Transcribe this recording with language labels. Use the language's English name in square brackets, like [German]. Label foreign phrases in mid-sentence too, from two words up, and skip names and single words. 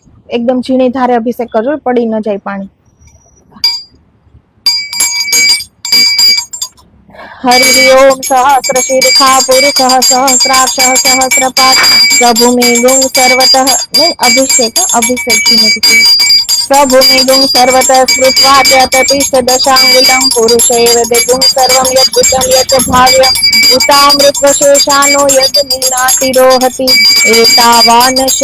[Gujarati] એકદમ ઝીણી ધારે અભિષેક કરજો, પડી ન જાય પાણી. [Sanskrit] हरि ओम सहस्र शीर्षा पुरुषः सहस्राक्षः सहस्रपात् सभूमिगुं सर्वतः [Gujarati] નહીં અભિષેક [Sanskrit] सभूमिगुं सर्वतः स्मृत्वा च ततिष्ठ दशाङ्गुलं पुरुष एव दिगुं सर्वं यद्भुतं यत् भाव्यम् उतामृतशेषानो यद् नीनातिरोहति एतावानस्य